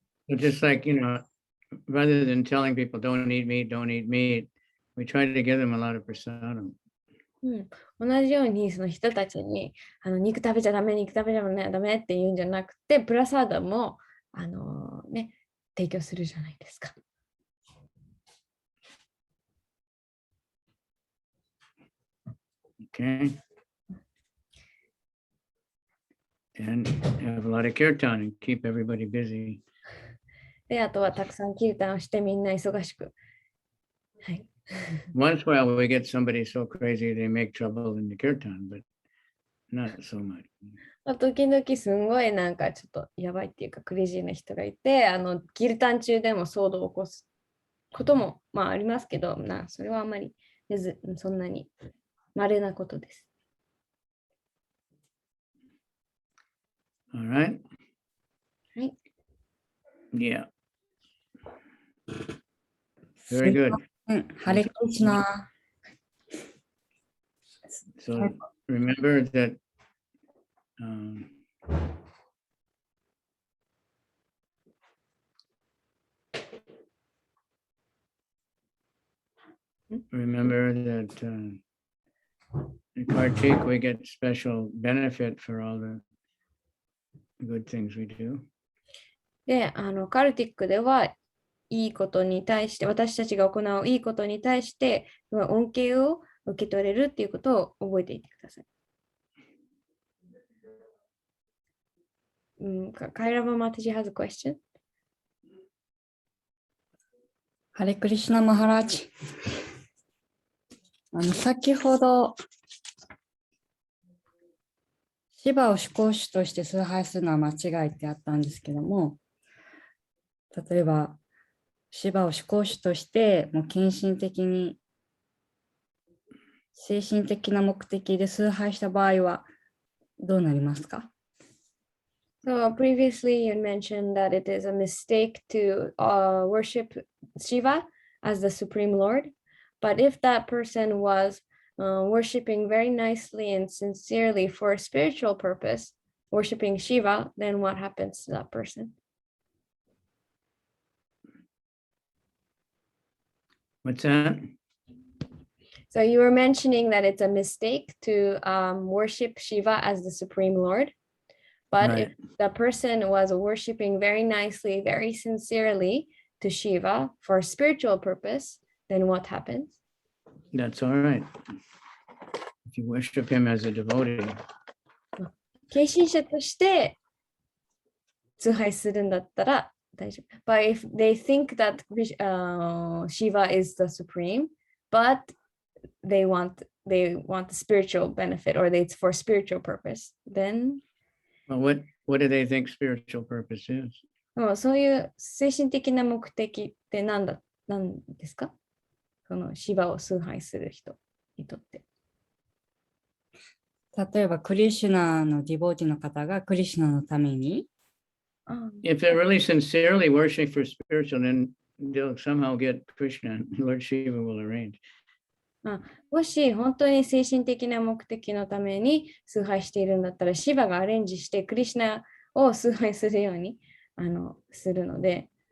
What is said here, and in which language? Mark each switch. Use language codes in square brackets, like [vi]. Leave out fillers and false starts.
[en] So just like, rather than telling people don't eat meat, we try to give them a lot of prasadam. [ja] 同じようにその人たちに肉食べちゃダメ、肉食べちゃダメって言うんじゃなくて、プラサーダも提供するじゃないですか。 [en] Okay. And have a lot of kirtan and keep everybody busy. [ja] で、あとはたくさんキルタンをしてみんな忙しく。はい。 [en] Once in a while we get somebody so crazy they make trouble in the kirtan, but not so much. [ja] 時々すんごいなんかちょっとやばいっていうかクレイジーな人がいて、キルタン中でも騒動を起こすこともありますけど、それはあんまりそんなに稀なことです。 [en] All right. [ja] はい。 [en] Yeah. Very good. [ja] ハレクリシナ。 [en] So remember that in Kartik we get special benefit for all the good things we do. [ja] で、カルティックではいいことに対して、私たちが行ういいことに対して、恩恵を受け取れるっていうことを覚えていてください。 [en] カイラママテジhas a question? [ja] ハレクリシナマハラージ。先ほど、シヴァを思考主として崇拝するのは間違いってあったんですけども、例えば、シヴァを思考主としてもう献身的に精神的な目的で崇拝した場合はどうなりますか？ [en] So previously you mentioned that it is a mistake to worship Shiva as the Supreme Lord, but if that person was worshiping very nicely and sincerely for a spiritual purpose, worshiping Shiva, then what happens to that person? What's that? So you were mentioning that it's a mistake to worship Shiva as the Supreme Lord. But if the person was worshiping very nicely, very sincerely to Shiva for spiritual purpose, then what happens? That's all right. If you worship him as a devotee. [ja] 献身者として崇拝するんだったら大丈夫。 [en] But if they think that Shiva is the supreme, but they want the spiritual benefit or it's for spiritual purpose, then Well, what do they think spiritual purpose is? [ja] そういう精神的な目的って何ですか？そのシバを崇拝する人にとって。例えばクリシュナのディボーティの方がクリシュナのために [en] If they're really sincerely worshiping for spiritual, then they'll somehow get Krishna. Lord Shiva will arrange. [ja] もし本当に精神的な目的のために崇拝しているんだったら、シバがアレンジしてクリシュナを崇拝するようにするので、